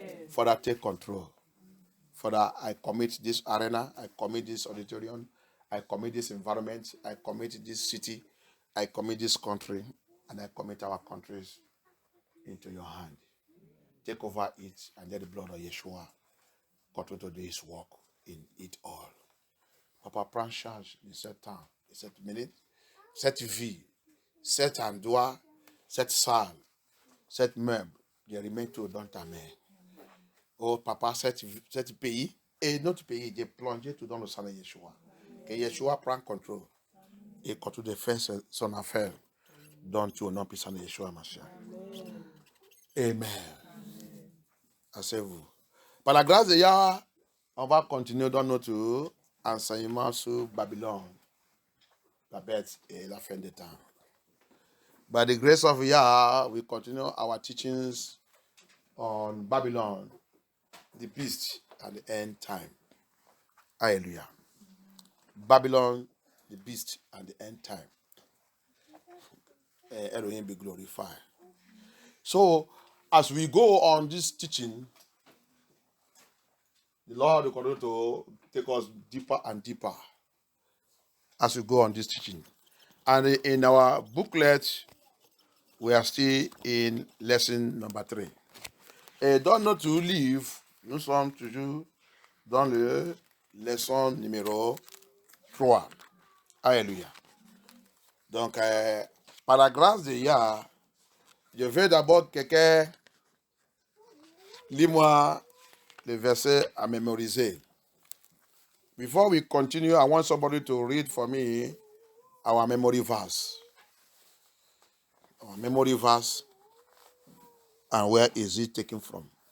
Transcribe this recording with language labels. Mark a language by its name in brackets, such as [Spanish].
[English] Father, take control. Father, I commit this arena, I commit this auditorium, I commit this environment, I commit this city, I commit this country, and I commit our countries into your hand. Take over it and let the blood of Yeshua continue to do his work in it all. [French] Papa, prends charge de ce temps, de cette minute, cette vie, cet endroit, cette salle, cette meuble, je remets tout dans ta main. Oh papa, cet pays et notre pays, j'ai plongé tout dans le sang de Yeshua. Que Yeshua prenne contrôle et continue de faire son affaire dans tout au nom puissant de Yeshua Mashiach. Amen. Asseyez-vous. Par la grâce de Yahweh, on va continuer dans notre enseignement sur Babylone, la bête et la fin des temps. [English] By the grace of Yah, we continue our teachings on Babylon, the beast, and the end time. Hallelujah. Babylon, the beast, and the end time. Elohim be glorified. So, as we go on this teaching, the Lord will continue to take us deeper and deeper as we go on this teaching. And in our booklet, we are still in lesson number 3. [French] Et dans notre livre, nous sommes toujours dans le leçon numéro 3. Alléluia. Donc, par la grâce de Yah, je veux d'abord quelqu'un lis-moi le verset à mémoriser. [English] Before we continue, I want somebody to read for me our memory verse. Our memory verse, and where is it taken from?